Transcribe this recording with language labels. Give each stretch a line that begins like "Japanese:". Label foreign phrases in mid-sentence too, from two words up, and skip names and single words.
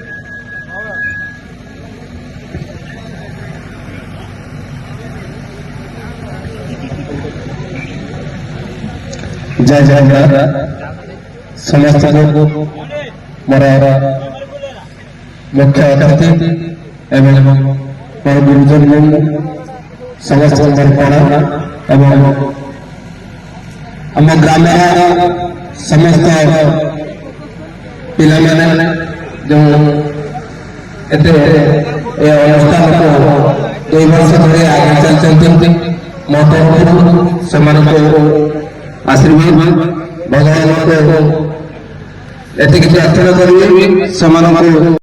Odia: ଜୟ ଜୟ ସମସ୍ତ ମୋର ମୁଖ୍ୟ ଅତିଥି ଏବଂ ମୋର ଗୁରୁଜନ ସମସ୍ତ ପ୍ରଣାମ ଏବଂ ଆମ ଗ୍ରାମ ସମସ୍ତ ପିଲାମାନେ ଯେଉଁ ଏତେ ଏ ଅନୁଷ୍ଠାନକୁ 2 ବର୍ଷ ଧରି ଆଗେଇ ଚାଲିଛନ୍ତି ମୋ ତରଫରୁ ସେମାନଙ୍କୁ ଆଶୀର୍ବାଦ ଭଗବାନଙ୍କୁ ଏତିକି ପ୍ରାର୍ଥନା କରିବି ସେମାନଙ୍କୁ